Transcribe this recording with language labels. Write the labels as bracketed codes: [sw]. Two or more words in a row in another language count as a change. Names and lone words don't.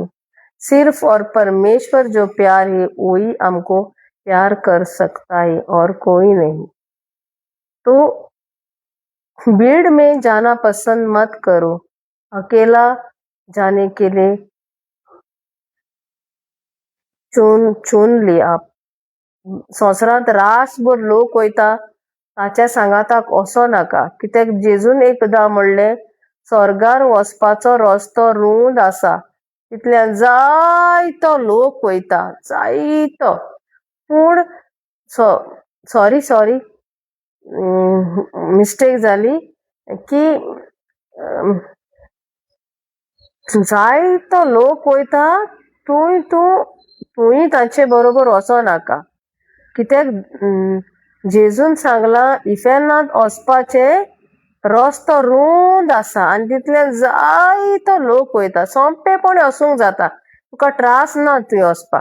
[hi] सिर्फ और परमेश्वर जो प्यार है वही हमको प्यार कर सकता है और कोई नहीं। तो भीड़ में जाना पसंद मत करो, अकेला जाने के लिए चुन लिया। [kok] संवसारात रासभर लोक वयता ताच्या सांगाताक वचो नाका, कित्याक जेजून एकदा म्हणलें, स्वर्गार वचपाचो रस्तो रुंद आसा, तितल्यान जायतो लोक वयता, जायतो। पूण [en] sorry mistake [kok] जाली की जायतो लोक वयता, तुय तांचे बरोबर वचो नाका, कित्याक जेजून सांगला इफेनांत वचपाचे रस्तो रुंद आसा आनी तितल्यान जायतो लोक वयता, सोंपेपणी वसूंक जाता, तुका त्रास ना थंय वचपाक.